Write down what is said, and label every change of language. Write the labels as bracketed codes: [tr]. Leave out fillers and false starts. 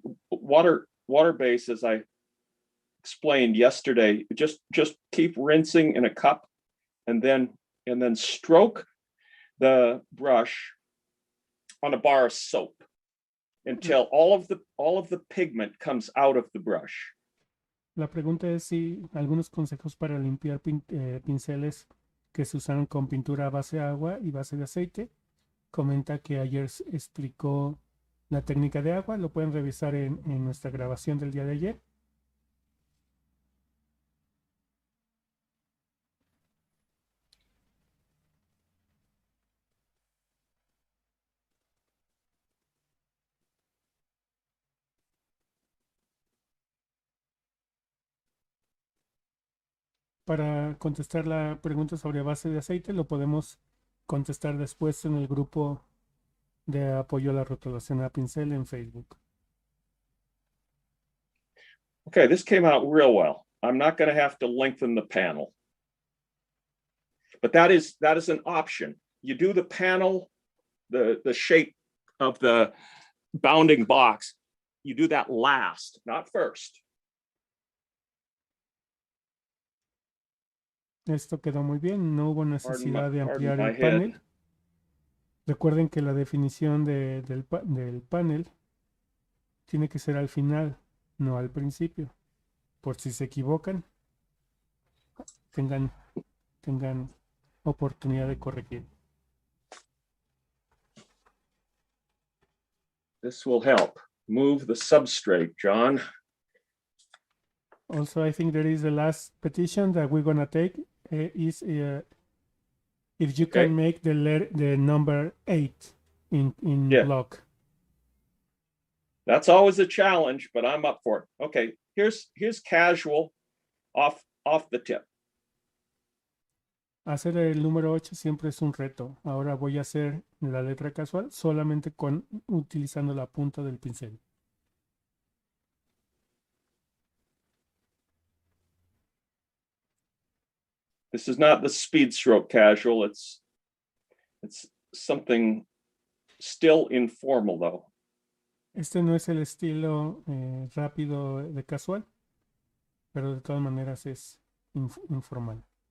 [en] Water-based, as I explained yesterday, just keep rinsing in a cup and then stroke the brush on a bar of soap until all of the pigment comes out of the brush. [es] La pregunta es si algunos consejos para limpiar pinceles que se usaron con pintura a base de agua y base de aceite. Comenta que ayer explicó la técnica de agua. Lo pueden revisar en nuestra grabación del día de ayer. Para contestar la pregunta sobre base de aceite, lo podemos contestar después en el grupo de apoyo a la rotulación a pincel en Facebook. [en] Okay, this came out real well. I'm not going to have to lengthen the panel. But that is an option. You do the panel, the shape of the bounding box, you do that last, not first. [es] Esto quedó muy bien, no hubo necesidad de ampliar [en] my [es] el panel. [en] head. [es] Recuerden que la definición del panel tiene que ser al final, no al principio. Por si se equivocan, tengan oportunidad de corregir. [en] This will help move the substrate, John. Also, I think there is the last petition that we're gonna take is if you can make the number 8 in block. That's always a challenge, but I'm up for it. Okay, here's casual off the tip. [es] Hacer el número 8 siempre es un reto. Ahora voy a hacer la letra casual solamente utilizando la punta del pincel. [en] This is not the speed stroke casual. It's something still informal though. [es] Este no es el estilo rápido de casual, pero de todas maneras es informal.